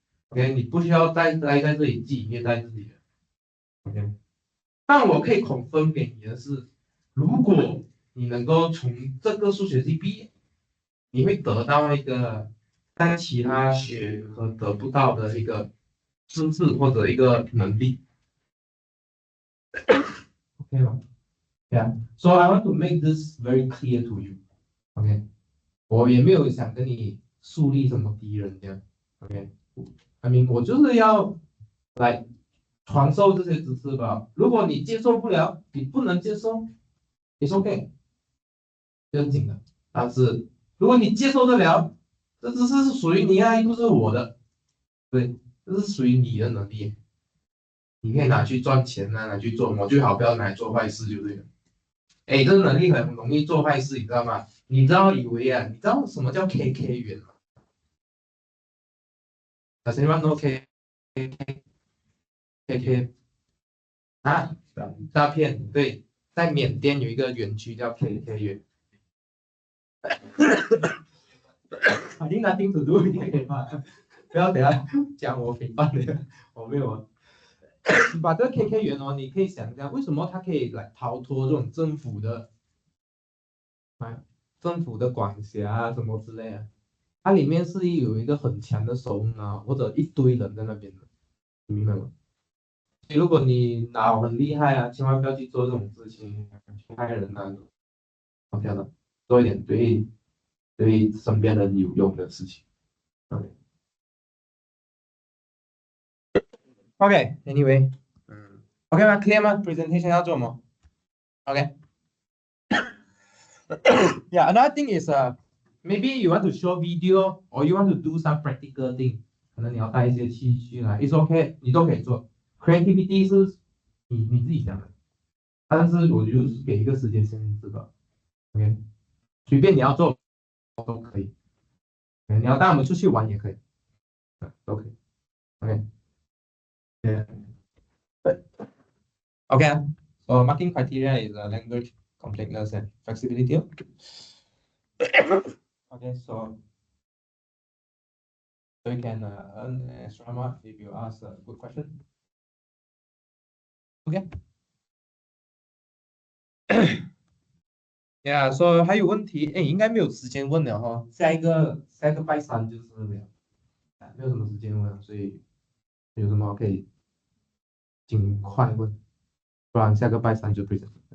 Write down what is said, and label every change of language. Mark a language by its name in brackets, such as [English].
[Chinese] OK，你不需要再待在这里自己虐待自己的。OK，但我可以confirm给你的是，如果你能够从这个数学系毕业，你会得到一个在其他学科得不到的一个知识或者一个能力。 OK 吗？Yeah. [English] So I want to make this very clear to you. [Chinese] OK，我也没有想跟你树立什么敌人这样。 OK， [English] I mean [Chinese] 我就是要来传授这些知识吧。如果你接受不了，你不能接受， [English] it's OK， [Chinese] 正经的。但是如果你接受得了，这知识是属于你啊，又不是我的，对，这是属于你的能力，你可以拿去赚钱啊，拿去做什么，最好不要拿来做坏事就对了。哎，这个能力很容易做坏事，你知道吗？你知道以为啊，你知道什么叫 KK 元吗？ [English] Does anyone know KK [Chinese] 啊？诈骗，对，在缅甸有一个园区叫 KK 园。 [English] I think nothing to do with it [Chinese] 嘛，不要等下讲我诽谤的，我没有啊。把这个 KK 园哦，你可以想一下，为什么它可以来逃脱这种政府的管辖啊什么之类的？它里面是有一个很强的手脑或者一堆人在那边的，你明白吗？如果你脑很厉害啊，千万不要去做这种事情，去害人啊，OK 了，做一点对身边人有用的事情。 OK，Anyway，OK 吗？Clear 吗？Presentation 要做吗？OK。 [English] Yeah, another thing is maybe you want to show video or you want to do some practical thing， [Chinese] 可能你要带一些器具来， [English] it's OK， [Chinese] 你都可以做。 Creativity 是你自己想的，但是我就是给一个时间限制吧。 OK，随便你要做都可以。你要带我们出去玩也可以，都可以。 OK，对，OK 啊。 [English] So marking criteria is language completeness and flexibility. Okay, so you can earn extra mark if you ask a good question. OK， yeah, so [Chinese] 还有问题？哎，应该没有时间问了哈。下一个拜三就是了，没有什么时间问了，所以有什么可以尽快问，不然下个拜三就 present。